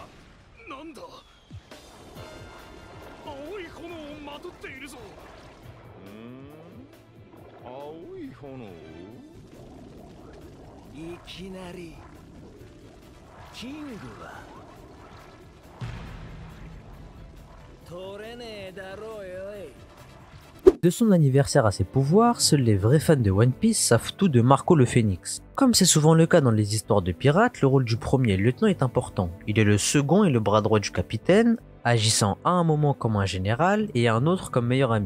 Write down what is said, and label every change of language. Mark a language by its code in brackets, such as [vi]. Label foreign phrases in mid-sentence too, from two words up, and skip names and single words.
[ja] なんだ、青い炎をまとっているぞ。青い炎。いきなりキングは取れねえだろうよい。 [fr] De son anniversaire à ses pouvoirs, seuls les vrais fans de One Piece savent tout de Marco le Phénix. Comme c'est souvent le cas dans les histoires de pirates, le rôle du premier lieutenant est important. Il est le second et le bras droit du capitaine, agissant à un moment comme un général et à un autre comme meilleur ami.